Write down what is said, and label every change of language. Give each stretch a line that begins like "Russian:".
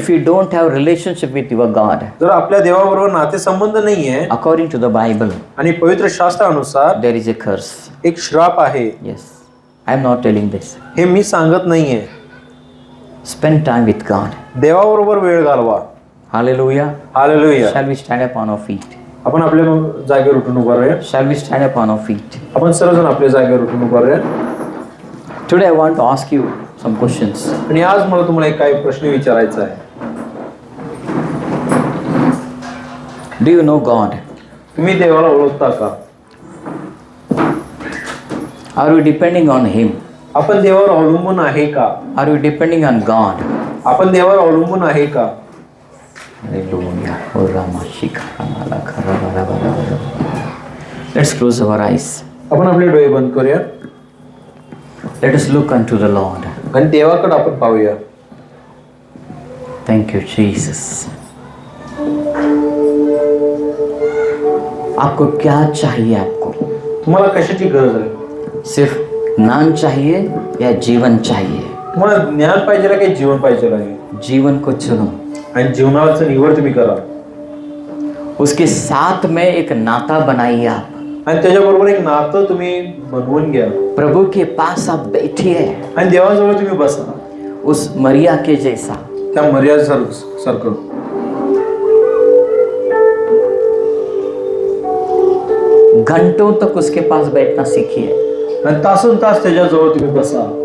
English: if you don't have relationship with your God,
Marathi: जर आपल्या देवाबरोबर नातेसंबंध नाहीये,
English: according to the Bible,
Marathi: आणि पवित्र शास्त्रानुसार
English: there is a curse.
Marathi: एक श्राप आहे.
English: Yes, I am not telling this.
Marathi: हे मी सांगत नाहीये.
English: Spend time with God.
Marathi: देवाबरोबर वेळ घालवा.
English: Hallelujah.
Marathi: Hallelujah.
English: Shall we stand up on our feet?
Marathi: आपण आपल्या जागेवर उठून उभा राहूया.
English: Shall we stand up on our feet?
Marathi: आपण सर्वजण आपल्या जागेवर उठून उभा राहूया.
English: Today I want to ask you some questions.
Marathi: आणि आज मला तुम्हाला एक काही प्रश्न विचारायचा आहे.
English: Do you know God?
Marathi: तुम्ही देवाला ओळखता का?
English: Are you depending on Him?
Marathi: आपण देवावर अवलंबून आहे का?
English: Are you depending on God?
Marathi: आपण देवावर अवलंबून आहे का?
English: Hallelujah. Oh, Rama, Shikha, Ramala, Khara, Bara, Bara, Bara. Let's close our eyes.
Marathi: आपण आपले डोळे बंद करूया
English: Let us look unto the Lord.
Marathi: आणि देवाकडे आपण पाहूया.
English: Thank you, Jesus.
Hindi: आपको क्या चाहिए? आपको
Marathi: तुम्हाला कशाची गरज आहे?
Hindi: सिर्फ ज्ञान चाहिए या जीवन चाहिए?
Marathi: तुम्हाला ज्ञान पाहिजे का जीवन पाहिजे आहे?
Hindi: जीवन को चुनो,
Marathi: आणि जीवनाचं निवड तुम्ही करा
Hindi: उसके साथ में एक नाता बनाइए आप।
Marathi: आणि त्याच्याबरोबर एक नातं तुम्ही बनवून घ्या
Hindi: प्रभु के पास आप बैठिए,
Marathi: आणि देवाजवळ तुम्ही बसा
Hindi: उस मरिया के जैसा।
Marathi: त्या सारखं
Hindi: घंटों तक उसके पास बैठना सीखिए।
Marathi: आणि तासन तास त्याच्याजवळ तुम्ही बसा।